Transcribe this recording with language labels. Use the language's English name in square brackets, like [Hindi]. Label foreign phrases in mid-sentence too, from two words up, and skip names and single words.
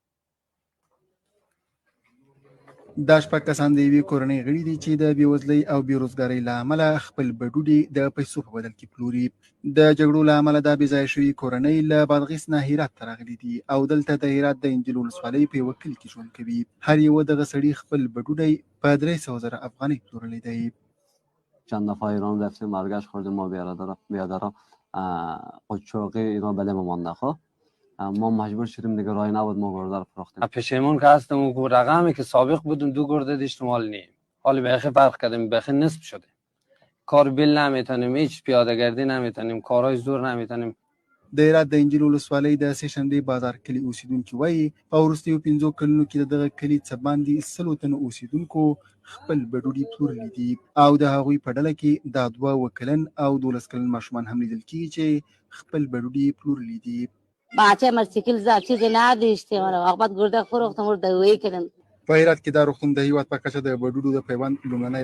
[Pashto] دا شپږ کسان د یوې کورنۍ غړي دي چې د بېوزلۍ او بېروزګارۍ له امله خپل بډوډي د پیسو په بدل کې پلوري د جګړو له امله دا بېځایه شوي کورنۍ له بادغیس نه هرات ته راغلي دي او دلته د هرات د انجیل ولسوالۍ په یوه کلي کې ژوند کوي هر یوه دغه سړي خپل بډوډی په 300,000 افغانۍ پلورلی دی [Persian] چند دفعه ایران رفتیم برگشت خوردیم ما بیادرها قاچاقی اینا بله ما مانده خب ما مجبور شدیم دیگه راهی نبود ما گرده رو فروختیم پشیمون که هستم و رقمی که سابق بودیم 2 گرده داشتیم حال نیم حالی بخی فرق کردیم بخی نصف شده کار بیل نمیتونیم هیچ پیاده گردی نمیتونیم کارهای زور نمیتونیم [Pashto] د هرات د انجیل ولسوالۍ د سې شنبې بازار کلي اوسیدونکي وایي په وروستیو 5 کلونو کې د دغه کلي څه باندې 100 تنو اوسیدونکو خپل بډوډي پلورلي دي او د هغوی په ډله کې دا 2 کلن او 12 کلن ماشومان هم لیدل کېږي چې خپل بډوډي پلورلي دي [Persian] بچه مرسیکل زد چیزی نداشتیم وقت گرده فروختم و دوایی کردم [Pashto] په هرات کې دا روغتون د هیواد په کچه د بډوډو د پیوند لومړنی